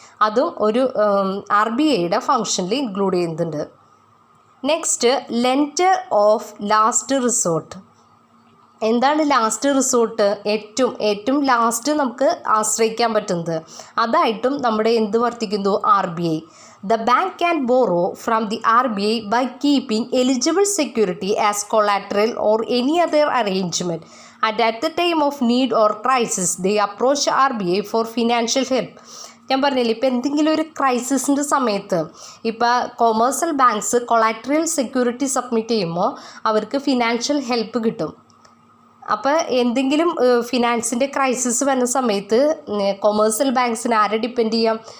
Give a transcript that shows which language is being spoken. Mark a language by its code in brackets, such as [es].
[ml] അതും ഒരു RBIയുടെ ഫങ്ഷനിൽ ഇൻക്ലൂഡ് ചെയ്യുന്നുണ്ട്. [en] Next, lender of last resort. [ml] എന്താണ് ലാസ്റ്റ് റിസോർട്ട്? ഏറ്റവും ലാസ്റ്റ് നമുക്ക് ആശ്രയിക്കാൻ പറ്റുന്നത്, അതായിട്ടും നമ്മുടെ എന്ത് വർത്തിക്കുന്നു? [en] RBI. The bank can borrow from the RBI by keeping eligible security as collateral or any other arrangement. And at the time of need or crisis, they approach RBI for financial help. [ml] ഞാൻ പറഞ്ഞില്ലേ, ഇപ്പോൾ എന്തെങ്കിലും ഒരു ക്രൈസിസിൻ്റെ സമയത്ത് ഇപ്പോൾ commercial banks collateral security submit ചെയ്യുമ്പോൾ അവർക്ക് financial help കിട്ടും. അപ്പോൾ എന്തെങ്കിലും ഫിനാൻസിൻ്റെ ക്രൈസിസ് വരുന്ന സമയത്ത് കൊമേഴ്സ്യൽ ബാങ്ക്സിന് ആരെ ഡിപ്പെൻഡ് ചെയ്യാം?